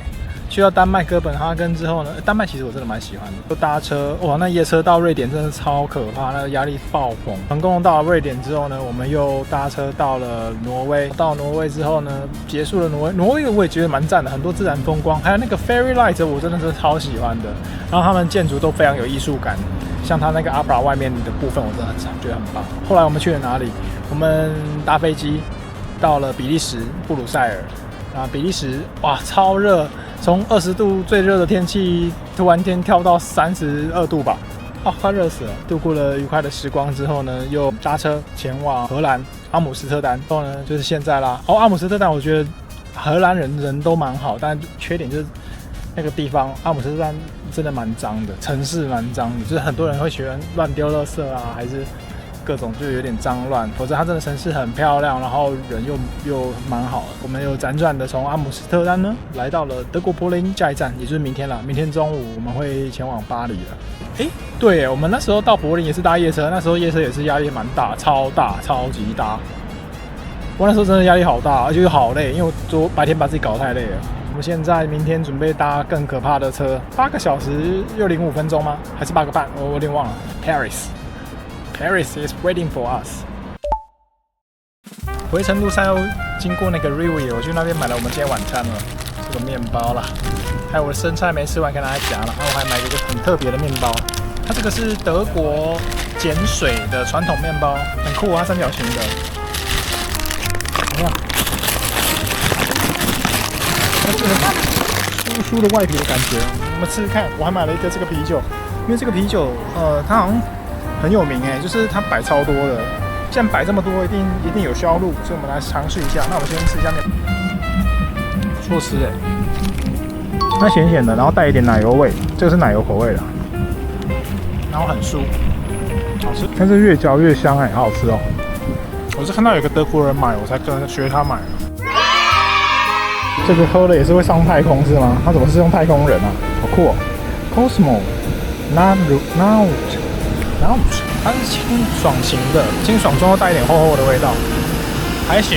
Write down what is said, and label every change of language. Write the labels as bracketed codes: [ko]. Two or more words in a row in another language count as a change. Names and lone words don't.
[zh] 去到丹麥哥本哈根之後呢，丹麥其實我真的蠻喜歡的。就搭車，哇，那夜車到瑞典真的超可怕，那個壓力爆棚。成功到了瑞典之後呢，我們又搭車到了挪威。到挪威之後呢，結束了挪威我也覺得蠻讚的，很多自然風光，還有那個 [en] Fairy Light [zh] 我真的是超喜歡的。然後他們建築都非常有藝術感，像它那個 Opera 外面的部分，我真的覺得很棒。後來我們去了哪裡？我們搭飛機到了比利時布魯塞爾。啊，比利時哇，超熱，從20度最熱的天氣，突然間跳到32度吧，啊，快熱死了。度過了愉快的時光之後呢，又搭車前往荷蘭阿姆斯特丹。然後呢，就是現在啦。哦，阿姆斯特丹，我覺得荷蘭人都蠻好，但缺點就是那個地方，阿姆斯特丹真的蠻髒的，城市蠻髒的，就是很多人會喜歡亂丟垃圾啊，還是各種就有點髒亂，否則它真的城市很漂亮，然後人又蠻好的。我們又輾轉的從阿姆斯特丹呢來到了德國柏林，下一站也就是明天了。明天中午我們會前往巴黎了。哎，對耶，我們那時候到柏林也是搭夜車，那時候夜車也是壓力蠻大，超級大。我那時候真的壓力好大，而且又好累，因為我白天把自己搞太累了。們現在明天準備搭更可怕的車，8個小時又05分鐘嗎？還是8個半？我有點忘了。 [en] Paris is waiting for us。 [zh] 回程路上又經過那個 Rewe， 我去那邊買了我們今天晚餐了，這個麵包啦，還有我的生菜沒吃完跟大家夾了，然後我還買了一個很特別的麵包，它這個是德國鹼水的傳統麵包，很酷啊，三角形的，怎麼樣？它这個酥酥的外皮的感覺，我們試試看。我還買了一個這個啤酒，因為這個啤酒它好像很有名哎，就是它擺超多的。既然擺這麼多，一定有銷路，所以我們來嘗試一下。那我們先試一下麵包，不錯吃哎，它鹹鹹的，然後帶一點奶油味，這個是奶油口味的，然後很酥，好吃。但是越嚼越香哎，好好吃哦。我是看到有個德國人買，我才跟學他買的。這個喝了也是會上太空是嗎？他怎麼是用太空人啊？好酷哦 ！Cosmo Naut， 它是清爽型的，清爽中又帶一點厚厚的味道，還行。